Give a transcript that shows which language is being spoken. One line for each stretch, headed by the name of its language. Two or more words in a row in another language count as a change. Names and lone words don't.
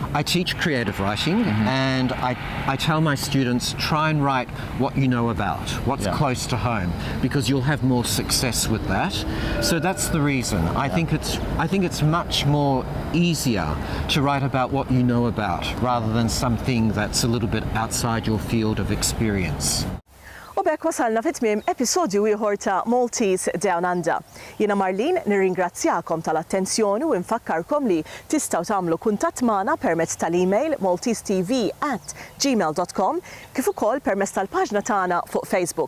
English: I teach creative writing, and I tell my students, try and write what you know about, what's close to home, because you'll have more success with that. So that's the reason. I think it's much more easier to write about what you know about rather than something that's a little bit outside your field of experience.
Maltese: U bekk wasalna fit-tmiem episodju ieħor ta' Maltese DownUnder. Jiena Marlin nirringrazzjakom tal-attenzjoni u nfakkarkom li tistgħu tagħmlu kuntatt magħna permezz tal-email maltesetv@gmail.com kif ukoll permezz tal-paġna tagħna fuq Facebook.